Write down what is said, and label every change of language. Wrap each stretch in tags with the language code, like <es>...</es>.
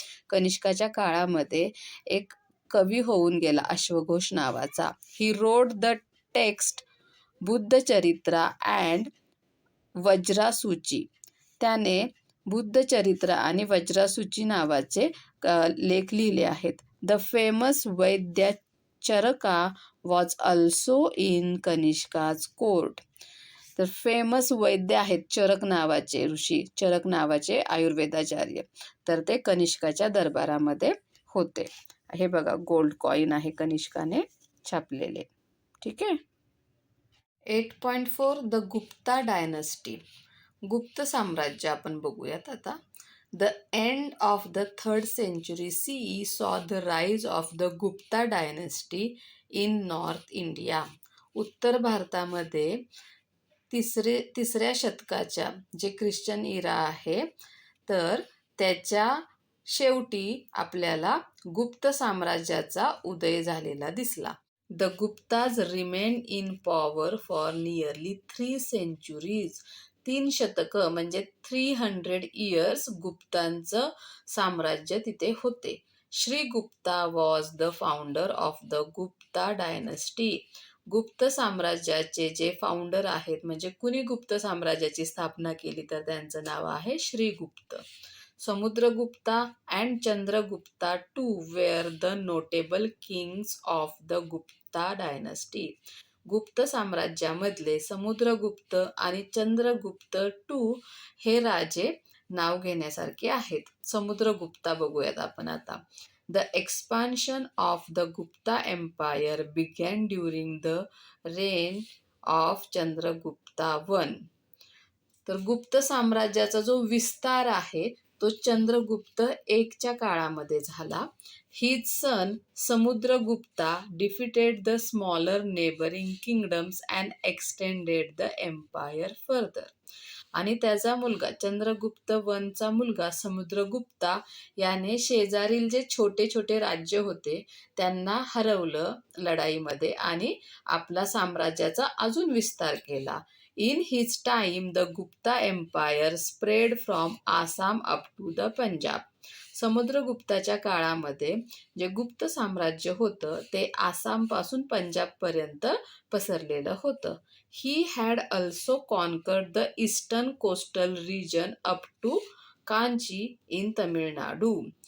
<mr>कनिष्काच्या काळामध्ये एक कवी होऊन गेला अश्वघोष नावाचा.</mr> <en>He road the text बुद्धचरित्रा and वज्रासूची.</en> <mr>त्याने बुद्धचरित्र आणि वज्रासूची नावाचे लेख लिहिले आहेत.</mr> <en>The famous vaidya Charaka was also in Kanishka's court.</en> <mr>तर फेमस वैद्य आहेत चरक नावाचे ऋषी, चरक नावाचे आयुर्वेदाचार्य, तर ते कनिष्काच्या दरबारामध्ये होते. हे बघा गोल्ड कॉइन आहे कनिष्काने छापलेले. ठीक आहे. 8.4</mr> <en>The Gupta dynasty.</en> <mr>गुप्त साम्राज्य आपण बघूयात आता.</mr> <en>The end of the 3rd century CE saw the rise of the Gupta dynasty in north India.</en> <mr>उत्तर भारतामध्ये तिसऱ्या शतकाच्या जे ख्रिश्चन इरा आहे तर त्याच्या शेवटी आपल्याला गुप्त साम्राज्याचा उदय झालेला दिसला.</mr> <en>The Guptas remain in power for nearly 3 centuries.</en> <mr>3 शतकं म्हणजे</mr> <en>300 years</en> <mr>गुप्तांचं साम्राज्य तिथे होते.</mr> <en>Shri Gupta was the founder of the Gupta dynasty.</en> <mr>गुप्त साम्राज्याचे जे फाउंडर आहेत म्हणजे कुणी गुप्त साम्राज्याची स्थापना केली तर त्यांचं नाव आहे Srigupta.</mr> <en>Samudragupta and Chandragupta two were the notable kings of the Gupta dynasty.</en> <mr>गुप्त साम्राज्यामधले समुद्रगुप्त आणि चंद्रगुप्त टू हे राजे नाव घेण्यासारखे आहेत. समुद्रगुप्ता बघूयात आपण आता.</mr> <en>The expansion of the Gupta empire began during the reign of Chandragupta I.</en> <mr>तर गुप्त साम्राज्याचा जो विस्तार आहे तो चंद्रगुप्त 1च्या काळामध्ये झाला.</mr> <en>His son Samudragupta defeated the smaller neighbouring kingdoms and extended the empire further.</en> <mr>आणि त्याचा मुलगा चंद्रगुप्त Iचा मुलगा समुद्रगुप्ता याने शेजारील जे छोटे छोटे राज्य होते त्यांना हरवलं लढाईमध्ये आणि आपला साम्राज्याचा अजून विस्तार केला.</mr> <en>In his time, the Gupta Empire spread from Assam up to the Punjab.</en> <mr>समुद्रगुप्ताच्या काळामध्ये जे गुप्त साम्राज्य होतं ते आसामपासून पंजाबपर्यंत पसरलेलं होतं.</mr> <en>He had also conquered the eastern coastal region up to Kanchi in Tamil Nadu.</en>